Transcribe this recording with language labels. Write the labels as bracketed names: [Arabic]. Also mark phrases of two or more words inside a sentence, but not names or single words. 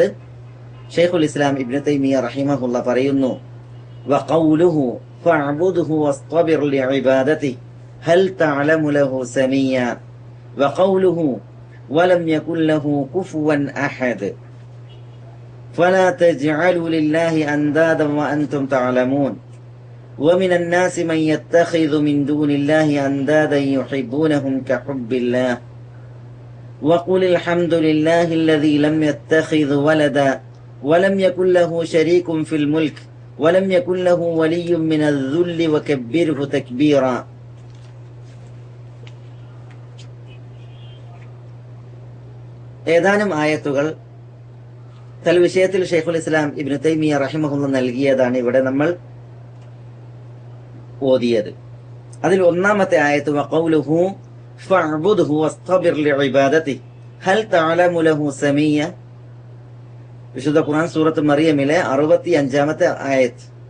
[Arabic] ഷെയ്ഖുൽ ഇസ്ലാം ഇബ്നു തൈമിയ്യ റഹിമഹുല്ലാ പറയുന്നു, وقوله فاعبده واصطبر لعبادته هل تعلم له سميا وقوله ولم يكن له كفوا أحد فلا تجعلوا لله أندادا وأنتم تعلمون ومن الناس من يتخذ من دون الله أندادا يحبونهم كحب الله وقل الحمد لله الذي لم يتخذ ولدا ولم يكن له شريك في الملك ولم يكن له ولي من الذل وكبره تكبيرا. [Malayalam] ഏതാനും ആയത്തുകൾ വിഷയത്തിൽ ഷെയ്ഖുൽ ഇസ്ലാം ഇബ്നു തൈമിയ്യ റഹിമഹുല്ലാഹ് നൽകിയതാണ് ഇവിടെ നമ്മൾ ഓതിയത്. അതിൽ ഒന്നാമത്തെ ആയത്ത് [Arabic] وقوله فاعبده واصطبر لعبادته هل تعلم له سميا, [Malayalam] വിശുദ്ധ ഖുർആൻ സൂറത്ത് മറിയമിലെ 65-ാമത്തെ ആയത്ത്.